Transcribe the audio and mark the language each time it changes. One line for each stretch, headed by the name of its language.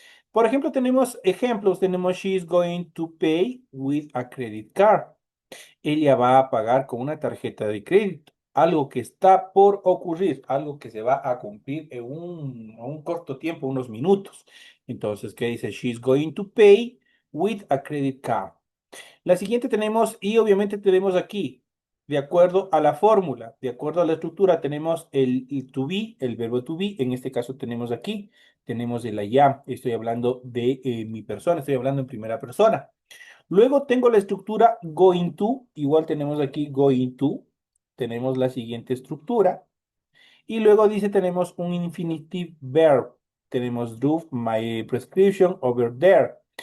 Spanish: Por ejemplo, tenemos ejemplos, tenemos
English: she is going to pay with a credit card.
Spanish: Ella va a pagar con una tarjeta de crédito, algo que está por ocurrir, algo que se va a cumplir en un corto tiempo, unos minutos. Entonces, ¿qué dice?
English: She's going to pay with a credit card.
Spanish: La siguiente tenemos, y obviamente tenemos aquí, de acuerdo a la fórmula, de acuerdo a la estructura, tenemos el to be, el verbo to be, en este caso tenemos aquí, tenemos el
English: I am,
Spanish: estoy hablando de mi persona, estoy hablando en primera persona. Luego tengo la estructura going to, igual tenemos aquí going to, tenemos la siguiente estructura, y luego dice tenemos un infinitive verb, tenemos
English: drove my prescription over there.